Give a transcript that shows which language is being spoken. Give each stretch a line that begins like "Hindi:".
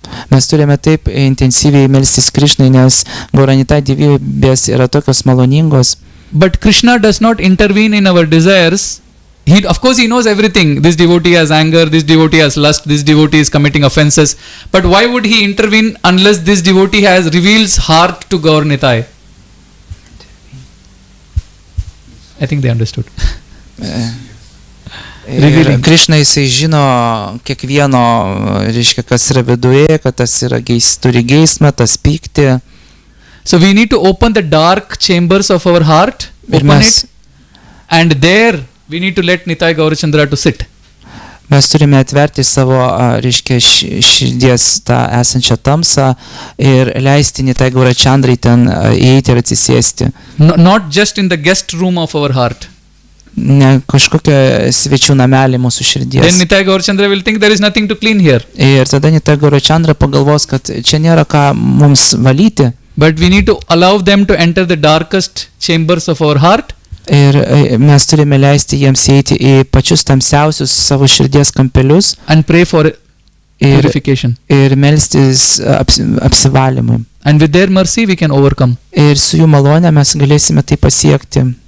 Lithuanian: Mes turime taip intensyviai melstis Krishnai, nes Gauranitai gyvybės yra tokios maloningos.
English: But Krishna does not intervene in our desires. Of course, he knows everything. This devotee has anger, this devotee has lust, this devotee is committing offenses. But why would he intervene unless this devotee reveals heart to Gaur Nitai? I think they understood.
Lithuanian: Ir Krishna jisai žino kiekvieno, reiškia, kas yra viduje, kad tas yra turi geismą, tas pyktį.
English: So we need to open the dark chambers of our heart, open it, and there we need to let Nitai Gaurachandra to sit.
Lithuanian: Mes turime atverti savo, reiškia, širdies tą esančią tamsą ir leisti Nitai Gaurachandrai ten įeiti ir atsisėsti.
English: Not just in the guest room of our heart.
Lithuanian: Ne kažkokia svečių namelį mūsų širdies.
English: Then Nitai Gaurachandra will think there is nothing to clean here.
Lithuanian: Ir tada Nitai Gaurachandra pagalvos, kad čia nėra ką mums valyti.
English: But we need to allow them to enter the darkest chambers of our heart.
Lithuanian: Ir mes turime leisti jiems įeiti į pačius tamsiausius savo širdies kampelius.
English: And pray for purification.
Lithuanian: Ir melstis apsivalymui.
English: And with their mercy we can overcome.
Lithuanian: Ir su jų malone mes galėsime tai pasiekti.